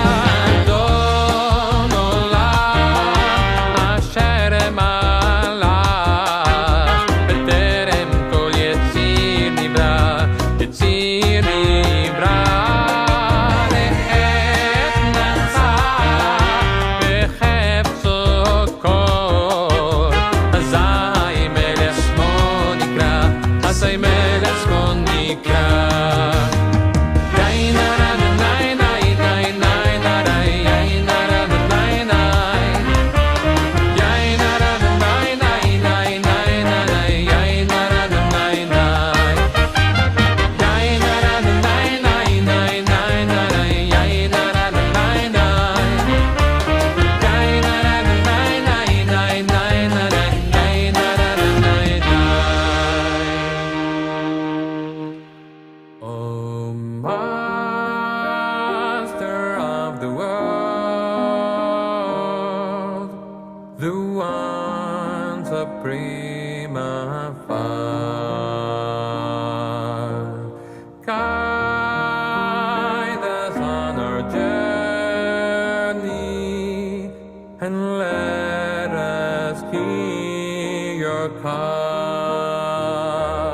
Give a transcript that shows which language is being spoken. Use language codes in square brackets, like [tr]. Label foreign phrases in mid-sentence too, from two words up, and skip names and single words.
[he] אדון עולם אשר מלך בטרם כל יציר נברא, יציר נברא. לעת נצח בחפצו כל, אזי מלך שמו נקרא, אזי מלך שמו נקרא. די na na na nay nay nay nay na nay nay na na na nay nay. Yay na na na nay nay nay nay na nay yay na na na nay nay. Yay na na na nay nay nay nay na nay yay na na na nay nay. Yay na na na nay nay nay nay na nay yay na na na nay nay. [en] Oh Master of the world, the one supreme afar, guide us on our journey, and let us hear your call.